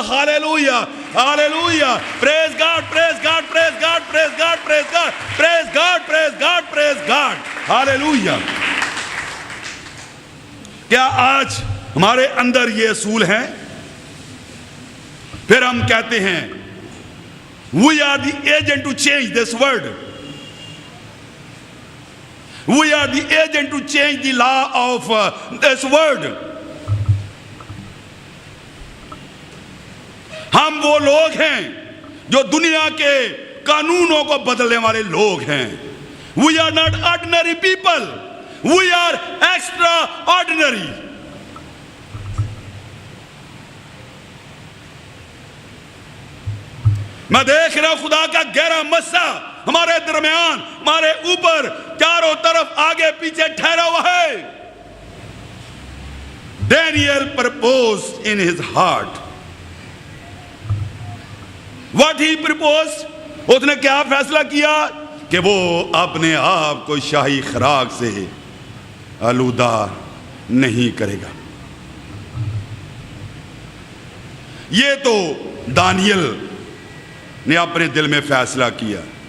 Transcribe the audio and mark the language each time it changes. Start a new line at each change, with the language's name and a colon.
English: Hallelujah hallelujah, praise God praise God praise God praise God praise God praise God praise God praise God. Hallelujah.
Urdu: کیا آج ہمارے اندر یہ اصول ہیں؟ پھر ہم کہتے ہیں
English: we are the agent to change this world. We are the agent to change the law of this world.
Urdu: ہم وہ لوگ ہیں جو دنیا کے قانونوں کو بدلنے والے لوگ ہیں.
English: We are not ordinary people. We are extraordinary.
Urdu: میں دیکھ رہا ہوں خدا کا گہرا مسا ہمارے درمیان، ہمارے اوپر چاروں طرف آگے پیچھے ٹھہرا ہوا ہے.
English: Daniel proposed in his heart. What he proposed?
Urdu: اس نے کیا فیصلہ کیا؟ کہ وہ اپنے آپ کو شاہی خوراک سے آلودہ نہیں کرے گا. یہ تو دانیل نے اپنے دل میں فیصلہ کیا.